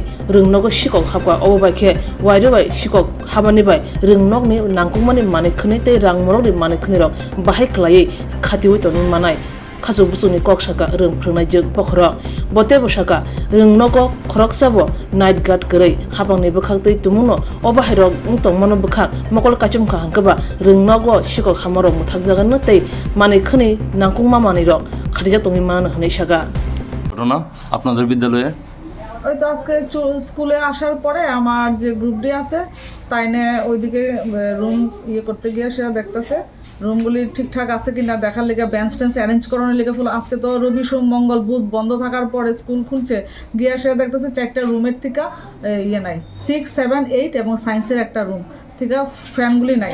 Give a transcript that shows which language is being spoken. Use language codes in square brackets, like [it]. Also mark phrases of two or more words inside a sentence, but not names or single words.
[trp] rungnogo Sikhok habwa obo baikhe waire bai Sikhok habani bai rungnokni nangkukmani mani khni tei rangmorokni mani khni rok bahai klai khatiwi toni manai Kazu busuni kok saka rungphungnai jik bokhorok bote bosaka rungnogo khorok sabo [en] night guard [trp] gurei habangni bukhaktei tumuno obo hairok ungtongmano bukhak mokol kachum kha hangkaba rungnogo Sikhok hamarok muthakjagan tei mani khni nangkukma manirok khatijak tongi manana hne saka [bn] ঘটনা আপনাদের বিদ্যালয়ে ওই তো আজকে স্কুলে আসার পরে আমার যে [en] group D [bn] আছে তাই না ওইদিকে রুম করতে গিয়ে সেটা দেখতেছে রুমগুলি ঠিকঠাক আছে কিনা দেখার লেগে [en] bench tens arrange [bn] করানোর লেগে ফুল আজকে তো রবি সোম মঙ্গল বুধ বন্ধ থাকার পরে স্কুল খুলছে গিয়ে সেটা দেখতেছে চারটা রুমের থেকে নাই 6, 7, 8 এবং সায়েন্সের একটা রুম থেকে ফ্যানগুলি নাই।